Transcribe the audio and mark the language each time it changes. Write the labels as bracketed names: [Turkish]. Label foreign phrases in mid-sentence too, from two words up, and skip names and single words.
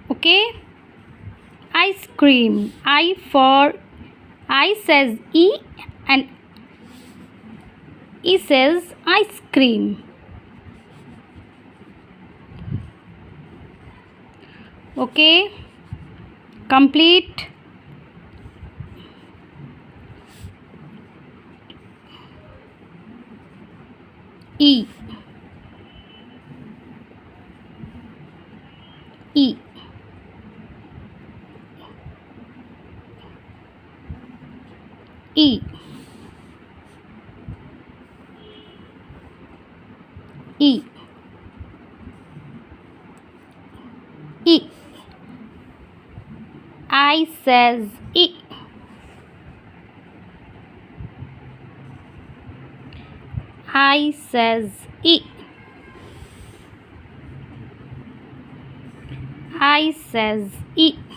[English] Okay, ice cream. I says E and E says ice cream. Okay, complete. E. E. E. E. E. I says E. I says E. I says E.